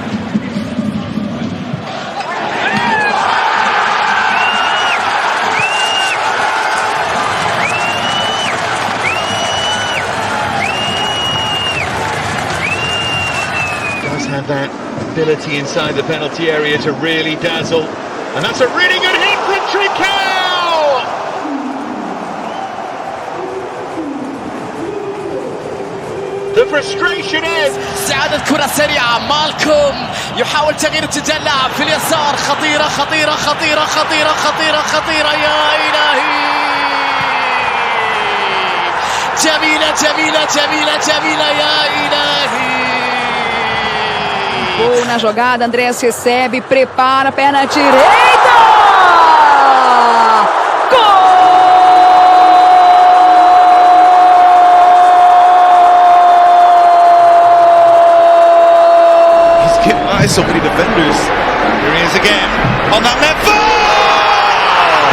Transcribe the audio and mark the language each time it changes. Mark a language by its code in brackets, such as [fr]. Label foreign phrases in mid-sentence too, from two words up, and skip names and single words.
[en] Does have that ability inside the penalty area to really dazzle. And that's a really good hit from Trincao! The frustration is [ar] استعادة كرة سريعة مالكوم يحاول تغيير اتجاه اللاعب في اليسار خطيرة خطيرة خطيرة خطيرة خطيرة خطيرة يا إلهي جميلة جميلة جميلة جميلة يا إلهي [pt] Gol na jogada, Andrés recebe, prepara, perna direita! [en] So many defenders. Here he is again on that left foot.